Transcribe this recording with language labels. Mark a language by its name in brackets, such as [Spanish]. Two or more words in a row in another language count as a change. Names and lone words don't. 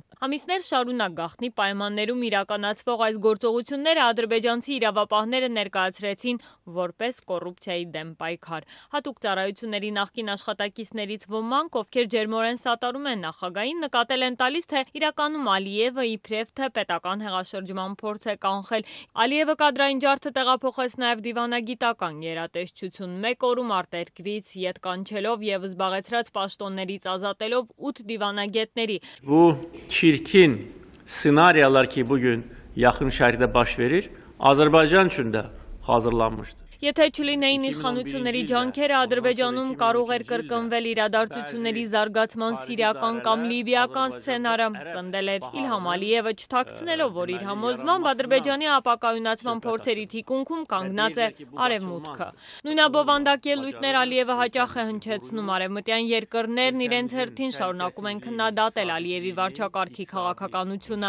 [Armenian] Ամիսներ շարունակ գաղտնի պայմաններում իրականացվող այս գործողությունները ադրբեջանցի իրավապահները ներկայացրեցին որպես կոռուպցիայի դեմ պայքար։ Հատուկ ծառայությունների նախկին աշխատակիցներից ոմանք, ովքեր ջերմորեն սատարում են նախագահին, նկատել են տալիս, թե իրականում Ալիևը իբրև թե պետական հեղաշրջման փորձ է կանխել։ Ալիևը կադրային ջարդը տեղափոխեց նաև դիվանագիտական գերատեսչություն, մեկ օրում արտերկրից ետ կանչելով եւ զբաղեցրած պաշտոններից ազատելով 8 դիվանագետների։ [Azerbaijani] Bu çirkin senaryolar ki bugün yakın şərqdə baş verir, Azərbaycan üçün də hazırlanmışdır. [Armenian] Եթե չլինեին իշխանությունների ջանքերը, Ադրբեջանում կարող էր կրկնվել իրադարձությունների զարգացման սիրիական կամ լիբիական սցենարը, պնդել էր Իլհամ Ալիևը, չթաքցնելով, որ իր համոզմամբ Ադրբեջանի ապակայունացման փորձերի թիկունքում կանգնած է Արևմուտքը։ Նույնաբովանդակ ելույթներ Ալիևը հաճախ է հնչեցնում, արևմտյան երկրներն իրենց հերթին շարունակում են քննադատել Ալիևի վարչակարգի քաղաքականությունը։